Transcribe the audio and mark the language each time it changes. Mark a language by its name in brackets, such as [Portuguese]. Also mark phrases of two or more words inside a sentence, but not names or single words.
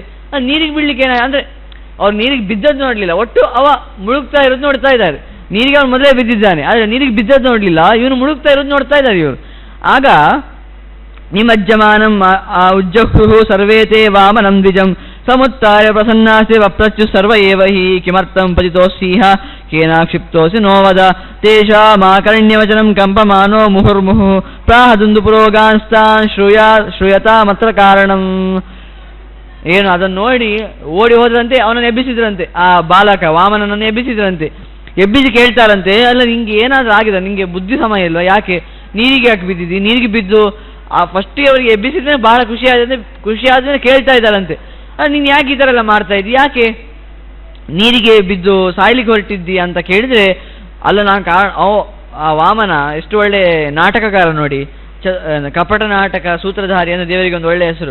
[Kannada] ನೀರಿಗೆ ಬೀಳ್ಲಿಕ್ಕೆ ಏನಾಯ್ತು ಅಂದರೆ ಅವ್ರು ನೀರಿಗೆ ಬಿದ್ದದ್ದು ನೋಡಲಿಲ್ಲ, ಒಟ್ಟು ಅವ ಮುಳುಗ್ತಾ ಇರೋದು ನೋಡ್ತಾ ಇದ್ದಾರೆ. ನೀರಿಗೆ ಅವನು ಮೊದಲೇ ಬಿದ್ದಿದ್ದಾನೆ, ಆದರೆ ನೀರಿಗೆ ಬಿದ್ದದ್ದು ನೋಡಲಿಲ್ಲ, ಇವನು ಮುಳುಗ್ತಾ ಇರೋದು ನೋಡ್ತಾ ಇದ್ದಾರೆ ಇವರು. [Sanskrit] ಆಗ ನಿಮಜ್ಜಮಾನಂ ಉಜ್ಜಹು ಸರ್ವೇತೇ ವಾಮನಂ ದ್ವಿಜಂ ಸಮುತ್ತಾಯ ಪ್ರಸನ್ನಾಸಿ ವಪ್ರಚ್ಚು ಸರ್ವ ಏವ ಹಿ ಕಿಮರ್ಥಂ ಪತಿತೋಸ್ಸಿಹ ಕೇನಾಕ್ಷಿಪ್ತೋಸಿ ನೋವದ ತೇಷಾಮಾಕರ್ಣ್ಯವಚನಂ ಕಂಪಮಾನೋ ಮುಹುರ್ಮುಹು ಪ್ರಾಹದುಂದು ಪುರೋಗಾನ್ಸ್ತಾನ್ ಶ್ರೂಯತಾಮತ್ರ ಕಾರಣಂ. [Kannada] ಏನು ಅದನ್ನು ನೋಡಿ ಓಡಿ ಹೋದ್ರಂತೆ, ಅವನನ್ನು ಎಬ್ಬಿಸಿದ್ರಂತೆ, ಆ ಬಾಲಕ ವಾಮನನನ್ನು ಎಬ್ಬಿಸಿದ್ರಂತೆ. ಎಬ್ಬಿಸಿ ಕೇಳ್ತಾರಂತೆ, ಅಲ್ಲ ನಿಂಗೆ ಏನಾದರೂ ಆಗಿದೆ, ನಿಂಗೆ ಬುದ್ಧಿ ಸಮಯ ಇಲ್ವಾ, ಯಾಕೆ ನೀರಿಗೆ ಯಾಕೆ ಬಿದ್ದಿದ್ದಿ, ನೀರಿಗೆ ಬಿದ್ದು ಆ ಫಸ್ಟಿಗೆ ಅವರಿಗೆ ಎಬ್ಬಿಸಿದ್ರೆ ಬಹಳ ಖುಷಿ ಆದ್ರೆ ಕೇಳ್ತಾ ಇದ್ದಾರಂತೆ, ನೀನು ಯಾಕೆ ಈ ಥರ ಎಲ್ಲ ಮಾಡ್ತಾ ಇದ್ದಿ, ಯಾಕೆ ನೀರಿಗೆ ಬಿದ್ದು ಸಾಯ್ಲಿಕ್ಕೆ ಹೊರಟಿದ್ದಿ ಅಂತ ಕೇಳಿದರೆ, ಅಲ್ಲ ನಾನು ಆ ವಾಮನ ಎಷ್ಟು ಒಳ್ಳೆ ನಾಟಕಕಾರ ನೋಡಿ, ಕಪಟ ನಾಟಕ ಸೂತ್ರಧಾರಿ ಅಂದರೆ ದೇವರಿಗೆ ಒಂದು ಒಳ್ಳೆಯ ಹೆಸರು.